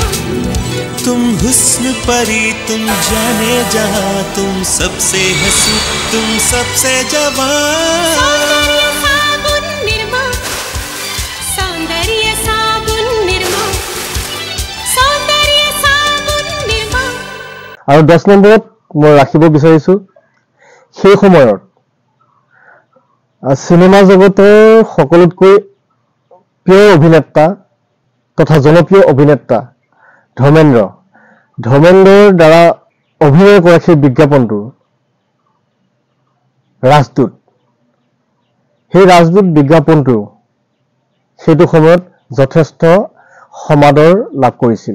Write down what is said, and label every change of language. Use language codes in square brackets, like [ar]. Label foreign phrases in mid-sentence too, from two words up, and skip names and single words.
[hi] तुम हुस्न परी तुम जाने जहां, तुम सबसे हंसी तुम सबसे जवान। सौंदर्य साबुन निर्मा, सौंदर्य साबुन निर्मा, सौंदर्य साबुन निर्मा। [as] আৰু 10 নম্বৰত মই ৰাখিব বিচাৰিছো সেই সময়ত সিনেমা জগতৰ সকলোতকৈ প্ৰিয় অভিনেতা তথা জনপ্ৰিয় অভিনেতা ধৰ্মেন্দ্ৰৰ দ্বাৰা অভিনয় কৰা সেই বিজ্ঞাপনটো ৰাজদূত, সেই ৰাজদূত বিজ্ঞাপনটো সেইটো সময়ত যথেষ্ট সমাদৰ লাভ কৰিছিল।